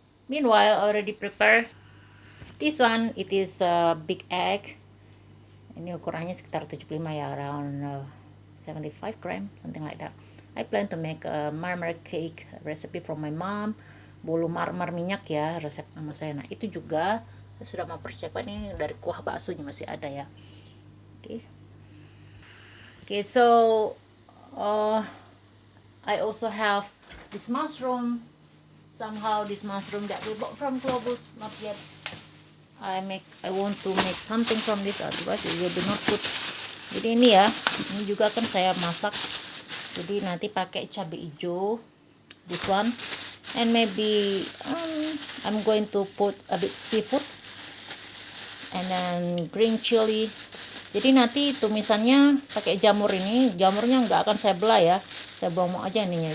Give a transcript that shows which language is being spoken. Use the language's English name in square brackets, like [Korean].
[English] Meanwhile, already prepare this one. It is a big egg. [Indonesian] Ini ukurannya sekitar 75 ya, [English] around 75 gram, something like that. I plan to make a marmer cake recipe from my mom. [Indonesian] Bolu marmer minyak ya, resep mama saya. Nah itu juga saya sudah mempersiapkan, ini dari kuah baksonya masih ada ya. [English] Okay, so I also have this mushroom. Somehow this mushroom that we bought from Globus, not yet. I want to make something from this, otherwise it will be not good. [Indonesian] Jadi ini ya, ini juga akan saya masak. Jadi nanti pakai cabai hijau, [English] this one, and maybe I'm going to put a bit seafood and then green chili. [Indonesian] Jadi nanti tumisannya pakai jamur ini, jamurnya nggak akan saya belah ya, saya buang aja ininya.